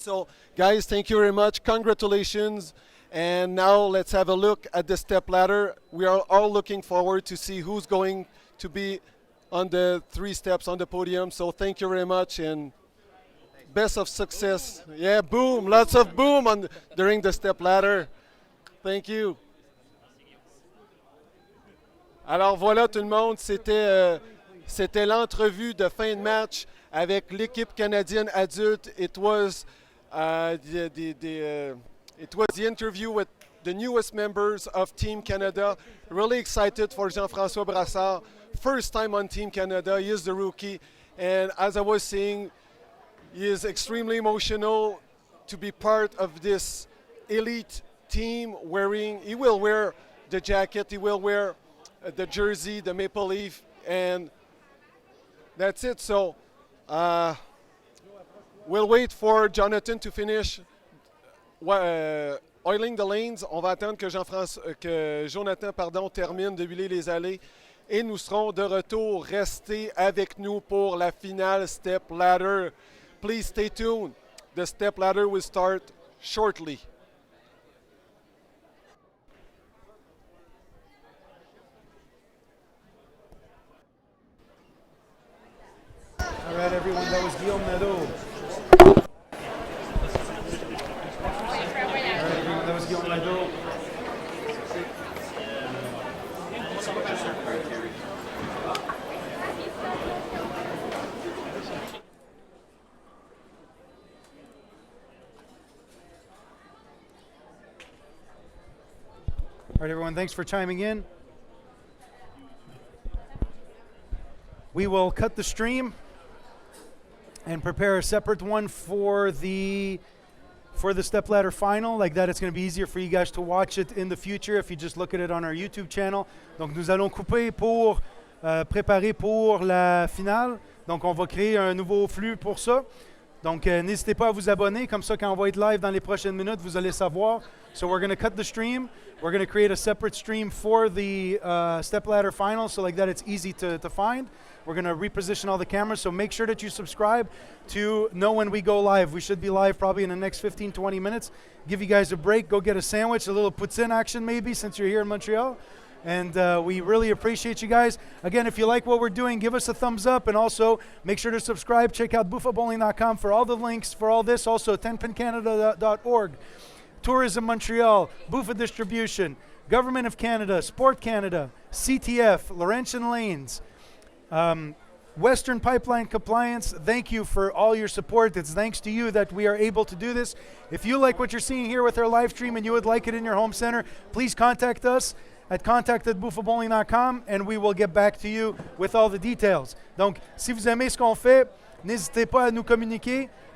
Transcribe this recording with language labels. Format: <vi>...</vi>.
<en>So, guys, thank you very much. Congratulations. And now let's have a look at the step ladder. We are all looking forward to see who's going to be on the 3 steps on the podium. So thank you very much and best of success. Yeah, boom. Lots of boom during the step ladder. Thank you.</en> <fr>Alors voilà tout le monde, c'était l'entrevue de fin de match avec l'équipe canadienne adulte.</fr> <en>It was the interview with the newest members of Team Canada. Really excited for Jean-François Brassard. First time on Team Canada. He is the rookie. And as I was saying, he is extremely emotional to be part of this elite team he will wear the jacket, he will wear the jersey, the maple leaf, and that's it. So we'll wait for Jonathan to finish oiling the lanes.</en> <fr>On va attendre que Jonathan termine de huiler les allées et nous serons de retour. Restez avec nous pour la finale step ladder.</fr> <en>Please stay tuned. The step ladder will start shortly. All right, everyone, that was Guillaume Nadeau. That was Guillaume Nadeau. All right, everyone, thanks for chiming in. We will cut the stream and prepare a separate one for the stepladder final. Like that, it's going to be easier for you guys to watch it in the future if you just look at it on our YouTube channel.</en> <fr>Donc, nous allons couper pour préparer pour la finale. Donc, on va créer un nouveau flux pour ça. Donc, n'hésitez pas à vous abonner. Comme ça, quand on va être live dans les prochaines minutes, vous allez savoir.</fr> <en>So, we're going to cut the stream. We're going to create a separate stream for the stepladder final. So, like that, it's easy to find. We're going to reposition all the cameras, so make sure that you subscribe to know when we go live. We should be live probably in the next 15, 20 minutes. Give you guys a break. Go get a sandwich, a little poutine action maybe since you're here in Montreal. And we really appreciate you guys. Again, if you like what we're doing, give us a thumbs up. And also, make sure to subscribe. Check out bouffabowling.com for all the links for all this. Also, tenpincanada.org. Tourism Montreal, Bouffa Distribution, Government of Canada, Sport Canada, CTF, Laurentian Lanes, Western Pipeline Compliance. Thank you for all your support. It's thanks to you that we are able to do this. If you like what you're seeing here with our live stream and you would like it in your home center, please contact us at contact@bouffabowling.com and we will get back to you with all the details.</en> <fr>Donc, si vous aimez ce qu'on fait, n'hésitez pas à nous communiquer.</fr>